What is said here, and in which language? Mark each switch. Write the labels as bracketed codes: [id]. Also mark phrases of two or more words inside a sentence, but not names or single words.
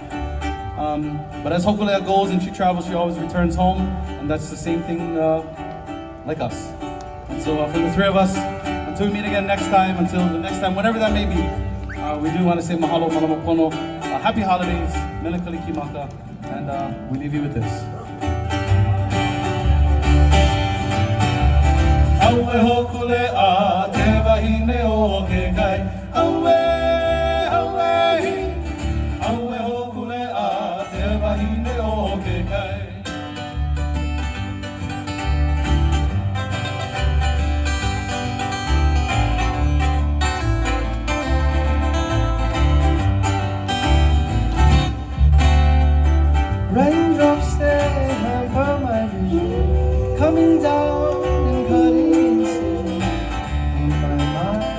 [en] But as Hokulea goes and she travels, she always returns home, and that's the same thing like us. And so for the three of us, until we meet again next time, until the next time, whatever that may be, we do want to say [haw] mahalo, malama pono, [en] happy holidays, [haw] mele kalikimaka, [en] and we leave you with this. [haw] Aue hokulea, te wahine o ke kai, aue, aue, aue hokulea, te wahine o ke kai. [en] Raindrops they hamper my vision, coming down and cutting incision in my mind.